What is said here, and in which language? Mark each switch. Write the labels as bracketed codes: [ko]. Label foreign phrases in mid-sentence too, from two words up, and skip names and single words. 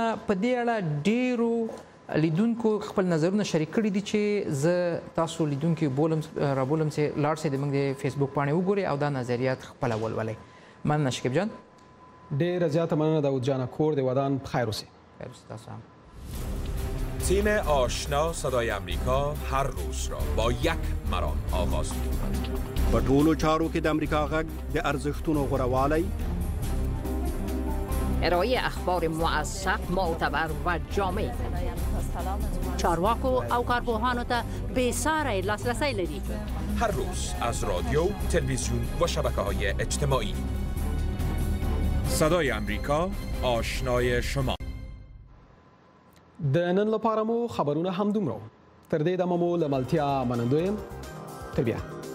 [ps] په دې اړه ډېرو لیدونکو خپل نظرونه شریک کړي دي چې زه تاسو لیدونکي رابولم چې لاړ شئ زموږ د فیسبوک پاڼې وګورئ او دا نظریات خپله ولولئ. مننه شکیب جان. ډېره زیاته مننه داود جان. کور د ودان بخیر اوسئ. خیر اوسئ تاسو هم. [fa] تیم آشنا صدای امریکا هر روز را با یک مرام آغاز می‌کند. [ps] په ټولو چارو کې د امریکا غږ د ارزښتونو غوړوالی، [fa] ارائه اخبار موثق، معتبر و جامع، [ps] چارواکو او کارپوهانو ته بېساری لاسرسی لري. [fa] هر روز از رادیو، تلویزیون و شبکه‌های اجتماعی. صدای امریکا آشنای شما. [ps] د نن لپاره مو خبرونه همدومره. تر دې دمه مو له ملتیا منندوی یم. تر بیا.